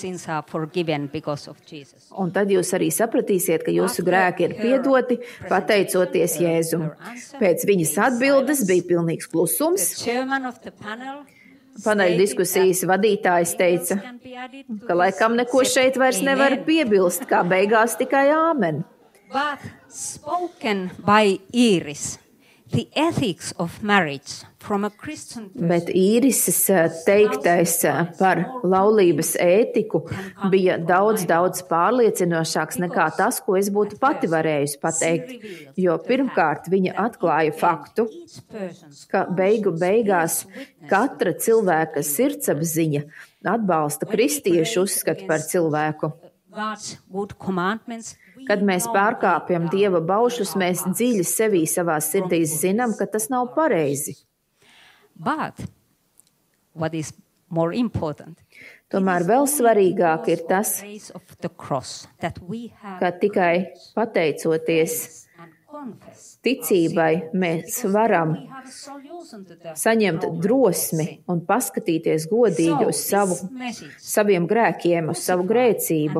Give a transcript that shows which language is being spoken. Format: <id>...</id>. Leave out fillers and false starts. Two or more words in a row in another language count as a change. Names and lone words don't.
<lv>Un tad jūs arī sapratīsiet, ka jūsu grēki ir piedoti, pateicoties Jēzum. Pēc viņas atbildes bija pilnīgs klusums. Paneļa diskusijas vadītājs teica, ka laikam neko šeit vairs nevar piebilst, kā beigās tikai āmen.</lv> <en>But spoken by Iris, the ethics of marriage from a Christian person.</en> <lv>Bet Īrises teiktais par laulības ētiku bija daudz pārliecinošāks nekā tas, ko es būtu pati varējusi pateikt. Jo pirmkārt viņa atklāja faktu, ka beigās katra cilvēka sirdsapziņa atbalsta kristiešu uzskatu par cilvēku. Kad mēs pārkāpjam Dieva baušļus, mēs dziļi sevī savā sirdīs zinām, ka tas nav pareizi.</lv> <en>But what is more important?</en> <lv>Tomēr vēl svarīgāk ir tas, ka tikai pateicoties ticībai mēs varam saņemt drosmi un paskatīties godīgi uz saviem grēkiem, uz savu grēcību.</lv>